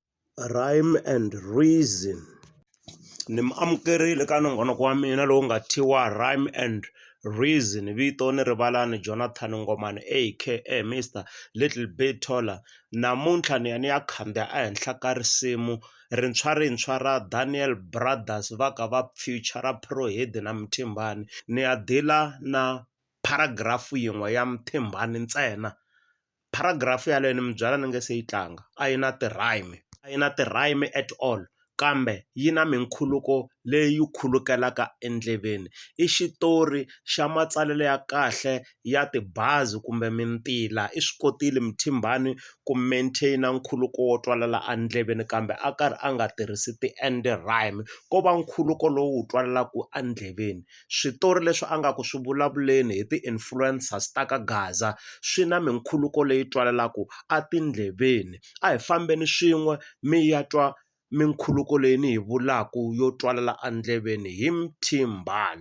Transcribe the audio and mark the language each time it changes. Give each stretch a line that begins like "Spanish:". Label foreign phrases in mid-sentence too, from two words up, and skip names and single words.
Tsonga: Rhyme and Reason. Ni mi amukerile ka nongonoko wa mina lowu nga thyiwa Rhyme and Reason. Vito ni rivalani Jonathan Ngomane aka Mr Little Bit Taller. Namuntlha ni ya ni ya khandziya ehenhla ka risimu rintshwa ra Daniel Brothers va ka va feature Prohede na Mthimbani. Ni ya dila na paragraph yin'we ya Mthimbani ntsena. Paragraph yaleyo ni mi byala ni nge se yi tlanga a yi na ti-rhyme
English: at all,
Tsonga: kambe yi na minkhuluko leyi khulukelaka endleveni. I xitori xa matsalelo ya kahle ya tibazi kumbe mintila. I swi kotile Mthimbani ku maintain nkhuluko wo twalala endleveni, kambe a karhi a nga tirhisi ti-
English: end rhyme,
Tsonga: ko va nkhuluko lowu twalalaku endleveni. Switori leswi a nga ku swi vulavuleni hi ti-influencers ta ka Gaza swi na minkhuluko leyi twalalaku etindleveni. A hi fambeni swin'we mi ya twa minkhuluko leyi ni hi vulaku yo twalala endleveni hi Mthimbani.